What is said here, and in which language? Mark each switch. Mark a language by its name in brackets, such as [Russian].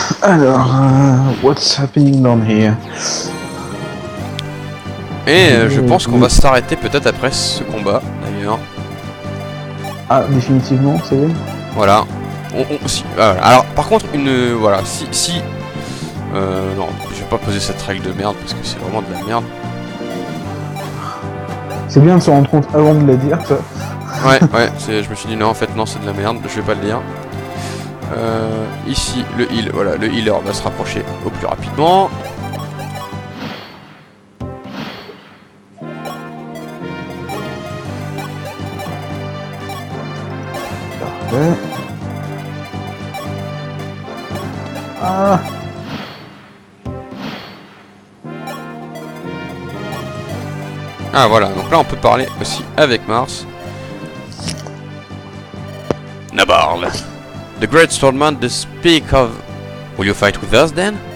[English] Alors, what's happening down here? [French] Et je pense qu'on va s'arrêter peut-être après ce combat d'ailleurs. Ah, définitivement, c'est vrai. Voilà. Voilà. Alors, par contre, voilà, si non, je vais pas poser cette règle de merde parce que c'est vraiment de la merde. C'est bien de se rendre compte avant de la dire, ça. Ouais, je me suis dit non, en fait, non, c'est de la merde, je vais pas le dire. Ici, le heal, voilà, le healer va se rapprocher au plus rapidement. Parfait. Ah. Ah voilà, donc là on peut parler aussi avec Mars. [English] Nabarl, the great swordman to speak of. Will you fight with us then?